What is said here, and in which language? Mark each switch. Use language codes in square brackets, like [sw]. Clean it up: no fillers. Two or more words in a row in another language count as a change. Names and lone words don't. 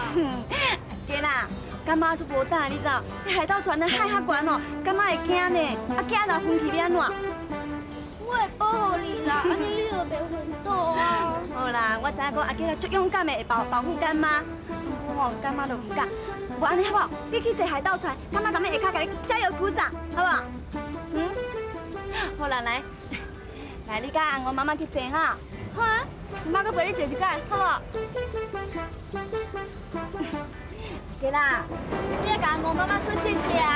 [nan] 囡仔，干妈就无胆，你知道？海盗船的海较悬哦，干妈会惊呢。啊，惊若昏去，你安怎？我会保护你啦，安尼你就袂昏倒啊。好啦，我知影讲阿囡仔足勇敢的，会保护干妈。不过吼，干妈都唔敢。无安尼好不好？你去坐海盗船，干妈咱们下骹给你加油鼓掌，好不好？嗯。好啦，来，来，你甲红娥妈妈去坐哈。好啊，妈搁陪你坐一摆，好不好？对啦，你要甲红娥妈妈说谢谢啊！